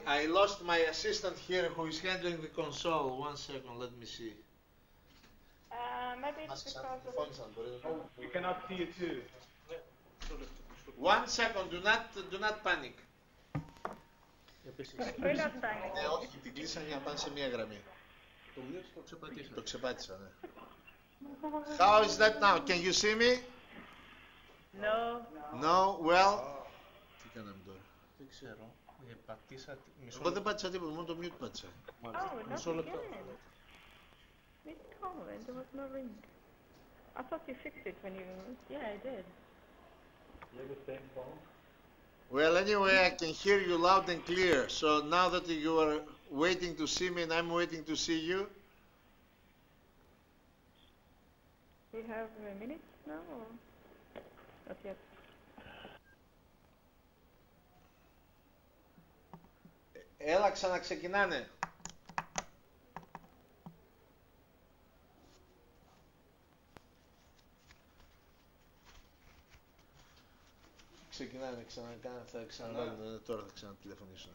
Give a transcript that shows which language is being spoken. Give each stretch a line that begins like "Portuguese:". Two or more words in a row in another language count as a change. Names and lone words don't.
English: I lost my assistant here who is handling the console. 1 second, let me see. Maybe it's because of... We cannot see you too. 1 second, do not panic. We're not trying.
Greek: Ναι, όχι, την κλείσανε για να πάνε σε μία γραμμή. Το ξεπάτησα, ναι.
English: How is that now? Can you see me? No. No, well.
Greek: Τι κάναμε τώρα? Δεν ξέρω. Πατήσα... Εγώ δεν πάτησα τίποτα, μόνο το mute πάτησα. Μισό λεπτό.
English: It called, there was no ring. I thought you fixed it when you... Yeah, I did. You have the same phone? Well, anyway, I can hear you loud and clear. So now that you are waiting to see me and I'm waiting to see you. We have a minute now or not yet?
Greek: Έλα, ξαναξεκινάνε. Ξεκινάνε, θα ξαναβάλουν, τώρα θα ξανατηλεφωνήσουν.